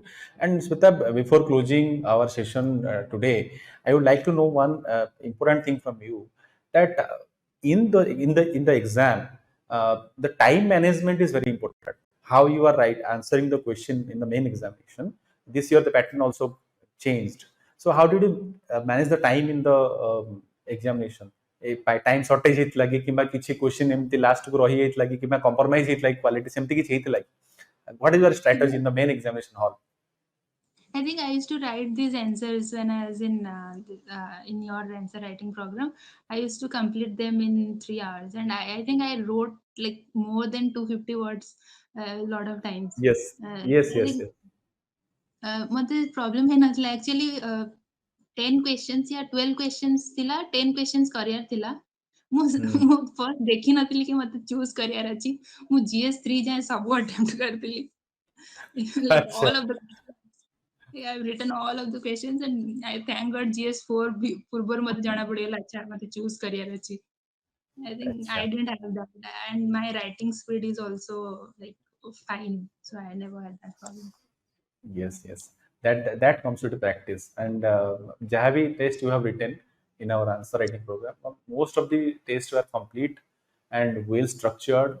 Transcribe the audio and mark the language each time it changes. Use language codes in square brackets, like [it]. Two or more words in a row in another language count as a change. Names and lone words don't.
[en] And Smita, before closing our session today, I would like to know one important thing from you, that in the exam, the time management is very important. How you are right answering the question in the main examination. This year the pattern also changed. So how did you manage the time in the examination? by time shortage [or] ହେଇଥିଲା କି କିମ୍ବା କିଛି question ଏମିତି last କୁ ରହି ଯାଇଥିଲା କି କିମ୍ବା compromise ହେଇଥିଲା କି quality ସେମିତି କିଛି ହେଇଥିଲା କି? [en] What is your strategy in the main examination hall? I think I used to write these answers when I was in your answer writing program. I used to complete them in 3 hours, and I think I wrote like more than 250 words a lot of times. Yes, yes, I yes, think yes. [or] ମତେ ପ୍ରୋବ୍ଲେମ ହେଇନଥିଲା ଆକ୍ଚୁଆଲି। 10 କ୍ୱେଶ୍ଚନ୍ସ या 12 କ୍ୱେଶ୍ଚନ୍ସ ଥିଲା, 10 କ୍ୱେଶ୍ଚନ୍ସ କରିବାର ଥିଲା। ମୁଁ Hmm. ମୁଁ ଫର୍ଷ୍ଟ ଦେଖିନଥିଲି କି ମତେ ଚୁଜ୍ କରିବାର ଅଛି। ମୁଁ GS 3 ଯାଏଁ ସବୁ ଆଟେମ୍ପ୍ଟ କରିଥିଲି। like [hi] अच्छा, [en] all of the yeah, I've written all of the questions and I thank God GS 4 [or] ପୂର୍ବରୁ ମତେ ଜଣା ପଡିଗଲା ଆଚ୍ଛା ମତେ ଚୁଜ୍ କରିବାର ଅଛି। [en] I think I [hi] अच्छा. [en] didn't have that, and my writing speed is also like fine, so I never had that problem. Yes, yes. That comes to the practice. And Jahavi test you have written in our answer writing program. Most of the tests were complete and well structured.